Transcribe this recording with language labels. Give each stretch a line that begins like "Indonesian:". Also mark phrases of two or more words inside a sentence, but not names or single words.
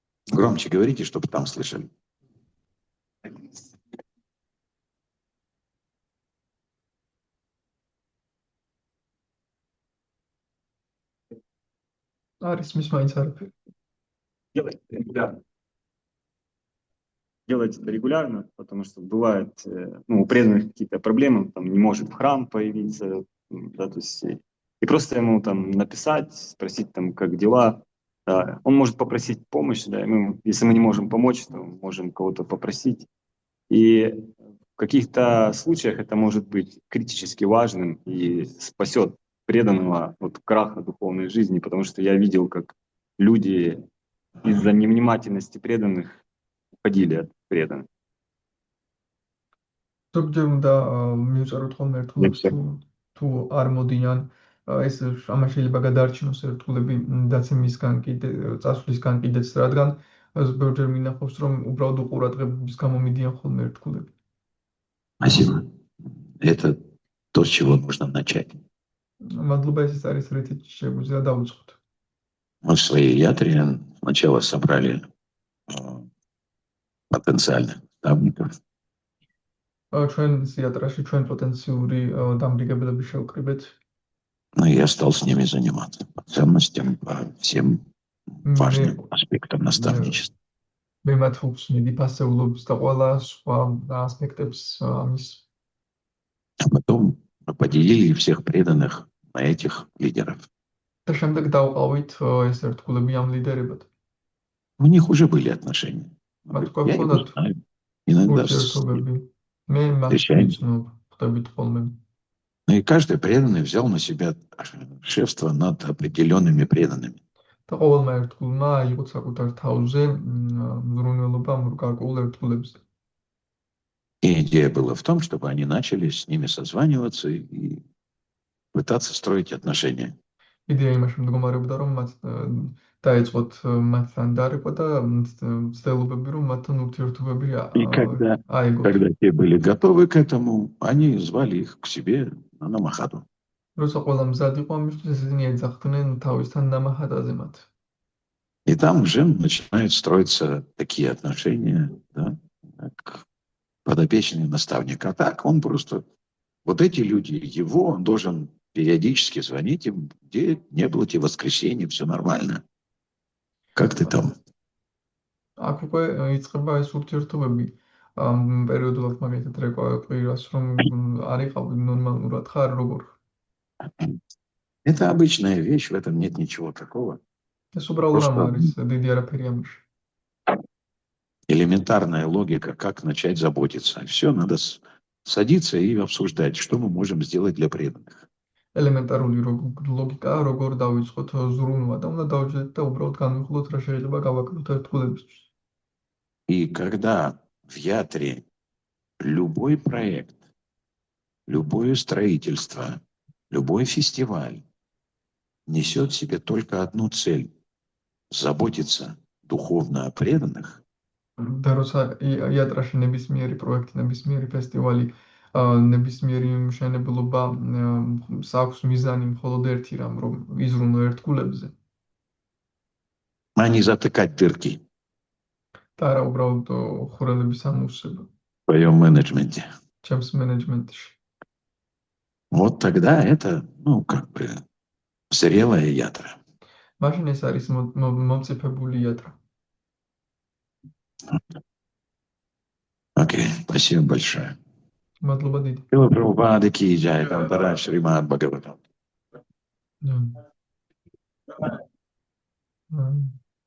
Russian: Громче говорите, чтобы там слышали.
Georgian: არის მის მაინც არაფერი.
Russian: Делать регулярно. Делать это регулярно, потому что бывает, у преданных какие-то проблемы, там не может в храм появиться, да, то есть и просто ему там написать, спросить там, как дела, да. Он может попросить помощи, да, и если мы не можем помочь, то можем кого-то попросить. И в каких-то случаях это может быть критически важным и спасет преданного от краха духовной жизни, потому что я видел, как люди из-за невнимательности преданных уходили от преданных.
Georgian: ზოგჯერ უნდა მივწეროთ ხოლმე ერთგულებს თუ არ მოდიან ეს ამან შეიძლება გადაარჩინოს ერთგულები დაცემისგან კიდე წასვლისგან კიდეც, რადგან ზოგჯერ მინახავს რომ უბრალოდ უყურადღებობის გამო მიდიან ხოლმე ერთგულები.
Russian: Спасибо. Это то, с чего нужно начать.
Georgian: მადლობა, ეს არის რითიც შეგვიძლია დავიწყოთ.
Russian: Мы в своей ятре сначала собрали потенциальных наставников.
Georgian: ჩვენ სიატრაში ჩვენ პოტენციური დამრიგებლები შევკრიბეთ.
Russian: Ну, я стал с ними заниматься по ценностям, по всем важным аспектам наставничества.
Georgian: მე მათ უხსნიდი ფასეულობის და ყველა სხვა ასპექტებს ამის.
Russian: А потом мы поделили всех преданных на этих лидеров.
Georgian: და შემდეგ დავყავით ეს ერთგულები ამ лидерებად.
Russian: У них уже были отношения.
Georgian: მათ
Russian: Я его
Georgian: გვაქვს
Russian: знаю. Иногда
Georgian: ურთიერთობები. მე მას
Russian: встречаемся.
Georgian: ვიცნობ, ხვდებით ხოლმე.
Russian: Ну и каждый преданный взял на себя шефство над определенными преданными.
Georgian: და ყოველმა ერთგულმა აიღო საკუთარ თავზე მზრუნველობა გარკვეულ ერთგულებზე.
Russian: И идея была в том, чтобы они начали с ними созваниваться и пытаться строить отношения.
Georgian: იდეა იმაში მდგომარეობდა, რომ მათ დაეწყოთ მათთან დარეკვა და მცდელობები, რომ მათთან ურთიერთობები
Russian: И когда
Georgian: აიგოთ.
Russian: те были готовы к этому, они звали их к себе на намахаду.
Georgian: როცა ყველა მზად იყო ამისთვის, ისინი ეძახდნენ თავისთან ნამაჰადაზე მათ.
Russian: И там уже начинают строиться такие отношения, да, как подопечный наставник. А так он просто, вот эти люди, он должен периодически звонить им, где не было тебе воскресенья, все нормально. Как ты там?
Georgian: აქ უკვე იწყება ეს ურთიერთობები. პერიოდულად მაგეთად რეკვა ყვირას, რომ არ იყავი ნორმალურად ხარ როგორ.
Russian: Это обычная вещь, в этом нет ничего такого.
Georgian: ეს უბრალოდ რამ არის, დიდი არაფერი ამაში.
Russian: Элементарная логика, как начать заботиться. Все, надо садиться и обсуждать, что мы можем сделать для преданных.
Georgian: ელემენტარული ლოგიკა, როგორ დავიწყოთ ზრუნვა და უნდა დავჭერთ და უბრალოდ განვიხილოთ რა შეიძლება გავაკეთოთ ერთგულებისთვის.
Russian: И когда в ятре любой проект, любое строительство, любой фестиваль несет в себе только одну цель – заботиться духовно о преданных,
Georgian: და როცა იატრაში ნებისმიერი პროექტი, ნებისმიერი ფესტივალი, ნებისმიერი მშენებლობა საქვს მიზანი მხოლოდ ერთი რამ, რომ იზრუნო ერთგულებზე.
Russian: а не затыкать дырки
Georgian: და არა უბრალოდ ხურელების ამოვსება
Russian: в своем менеджменте.
Georgian: ჩემს მენეჯმენტში.
Russian: Вот тогда это, как бы, зрелая ятра.
Georgian: მაშინ ეს არის მომწიფებული იატრა.
Russian: Окей, спасибо большое.
Georgian: მადლობა დიდი.
Russian: Шрила Прабхупада ки джай, Тавтара Шримад Бхагаватам.